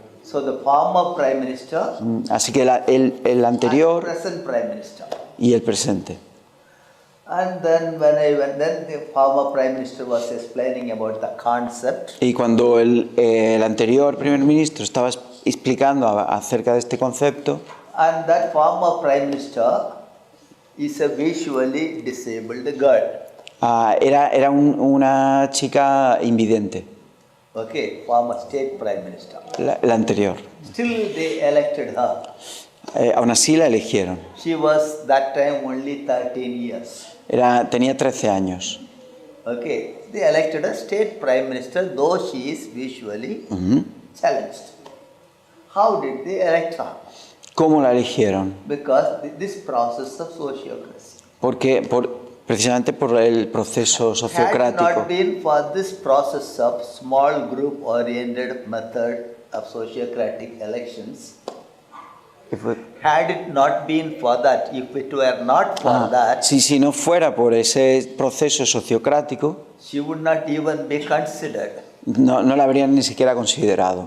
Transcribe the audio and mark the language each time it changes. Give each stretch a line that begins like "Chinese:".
English: So the former prime minister
Spanish: Así que el
English: and
Spanish: anterior
English: present prime minister.
Spanish: y el presente.
English: And then when I went, then the former Prime Minister was explaining about the concept.
Spanish: Y cuando el anterior primer ministro estaba explicando acerca de este concepto,
English: And that former Prime Minister is a visually disabled girl.
Spanish: era una chica invidente,
English: Okay, former State Prime Minister.
Spanish: la anterior.
English: Still they elected her.
Spanish: Aún así la eligieron.
English: She was that time only 13 years.
Spanish: Tenía 13 años.
English: Okay, they elected a State Prime Minister, though she is visually challenged. How did they elect her?
Spanish: ¿Cómo la eligieron?
English: Because this process of sociocracy.
Spanish: Precisamente por el proceso
English: Had it
Spanish: sociocrático.
English: not been for this process of small group oriented method of sociocratic elections, had it not been for that, if it were not for that,
Spanish: Si no fuera por ese proceso sociocrático,
English: she would not even be considered
Spanish: no la habrían ni siquiera considerado,